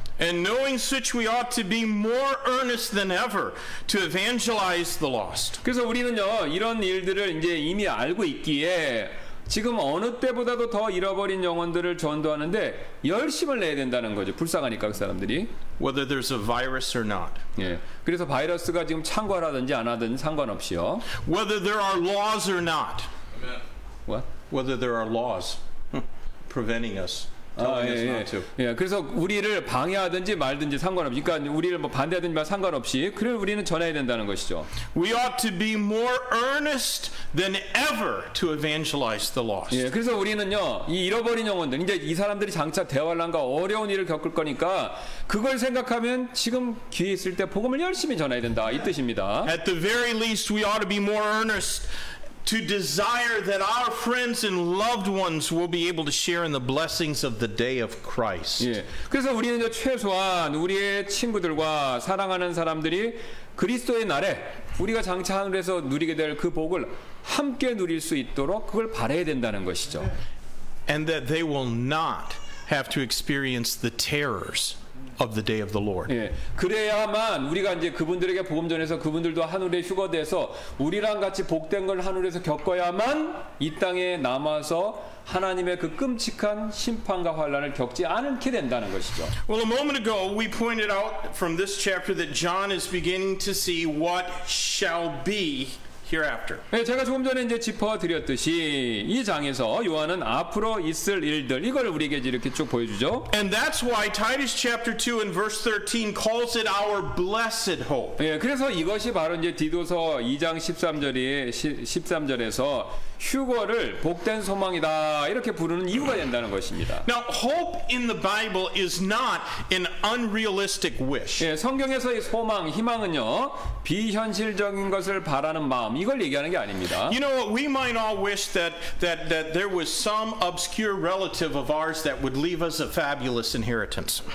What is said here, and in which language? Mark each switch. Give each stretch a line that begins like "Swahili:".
English: And knowing such, we ought to be more earnest than ever to evangelize the lost.
Korean: 그래서 우리는요 이런 일들을 이제 이미 알고 있기에 지금 어느 때보다도 더 잃어버린 영혼들을 전도하는데 열심을 내야 된다는 거죠. 불쌍하니까 그 사람들이.
English: Whether there's a virus or not.
Korean: 예. 그래서 바이러스가 지금 창궐하든지 안 하든지 상관없이요.
English: Whether there are laws or not. What? Whether there are laws preventing us. telling us not to.
Korean: 예. 그래서 우리를 방해하든지 말든지 상관없이, 그러니까 우리를 뭐 반대하든지 말 상관없이, 그래 우리는 전해야 된다는 것이죠.
English: We ought to be more earnest than ever to evangelize the lost.
Korean: 예. 그래서 우리는요 이 잃어버린 영혼들, 이제 이 사람들이 장차 대환란과 어려운 일을 겪을 거니까 그걸 생각하면 지금 기회 있을 때 복음을 열심히 전해야 된다, 이 뜻입니다.
English: At the very least, we ought to be more earnest to desire that our friends and loved ones will be able to share in the blessings of the day of Christ.
Korean: 예. 그래서 우리는 최소한 우리의 친구들과 사랑하는 사람들이 그리스도의 날에 우리가 장차 하늘에서 누리게 될 그 복을 함께 누릴 수 있도록 그걸 바라야 된다는 것이죠.
English: And that they will not have to experience the terrors of the day of the Lord.
Korean: 예, 그래야만 우리가 이제 그분들에게 복음 전해서 그분들도 하늘에 휴거돼서 우리랑 같이 복된 걸 하늘에서 겪어야만 이 땅에 남아서 하나님의 그 끔찍한 심판과 환란을 겪지 않게 된다는 것이죠.
English: Well, a moment ago we pointed out from this chapter that John is beginning to see what shall be hereafter.
Korean: 네, 제가 조금 전에 이제 짚어드렸듯이 이 장에서 요한은 앞으로 있을 일들 이걸 우리에게 이렇게 쭉 보여주죠.
English: And that's why Titus chapter 2 and verse 13 calls it our blessed hope.
Korean: 예, 그래서 이것이 바로 이제 디도서 2장 13절에서 휴거를 복된 소망이다 이렇게 부르는 이유가 된다는 것입니다.
English: Now, hope in the Bible is not an unrealistic wish.
Korean: 예, 성경에서의 소망, 희망은요 비현실적인 것을 바라는 마음 이걸 얘기하는 게 아닙니다.
English: You know, we might all wish that there was some obscure relative of ours that would leave us a fabulous inheritance.